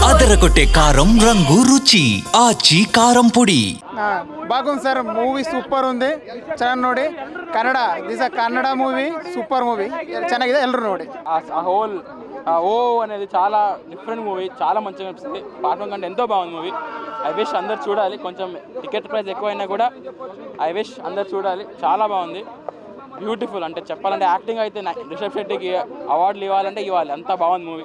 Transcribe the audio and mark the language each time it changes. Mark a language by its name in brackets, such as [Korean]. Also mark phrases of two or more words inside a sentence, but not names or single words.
[Telugu] అదరగొట్టే కారం రంగు రుచి ఆచి కారం పొడి. బాగుంది సార్, మూవీ ಸೂಪರ್ ఉంది. [Kannada] ಚೆನ್ನಾಗಿ ನೋಡಿ. ಕನ್ನಡ [English] this Kannada movie super movie, [Kannada] ಚೆನ್ನಾಗಿದೆ, ಎಲ್ಲರೂ ನೋಡಿ. [Telugu] ఓ అనేది చాలా [English] different movie, [Telugu] చాలా మంచిగా అనిపిస్తుంది. పార్ట్ 1 కంటే ఎంతో బాగుంది మూవీ. [English] I wish [Telugu] అందరు చూడాలి. కొంచెం టికెట్ ప్రైస్ ఎక్కువైనా కూడా [English] I wish [Telugu] అందరు చూడాలి. చాలా బాగుంది, బ్యూటిఫుల్. అంటే చెప్పాలంటే యాక్టింగ్ అయితే రిషబ్ శెట్టికి అవార్డులు ఇవ్వాలంటే ఇవ్వాలి, అంత బాగుంది మూవీ.